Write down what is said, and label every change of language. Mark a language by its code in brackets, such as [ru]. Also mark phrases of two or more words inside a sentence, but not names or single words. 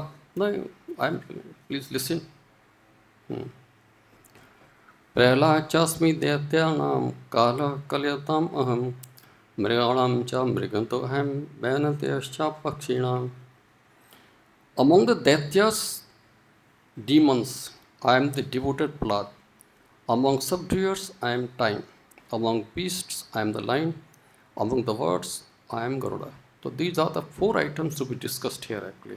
[en] Please listen. [sa] Prahlādaśmi daityānāṁ kālaḥ kalayatām aham mṛgāṇāṁ ca mṛgendro aham vainateyaś pakṣiṇām. [en] Among the Daityas, demons, I am the devoted Prahlāda. Among subduers, I am time. Among beasts, I am the lion. Among the birds, I am Garuḍa. So these are the 4 items to be discussed here actually.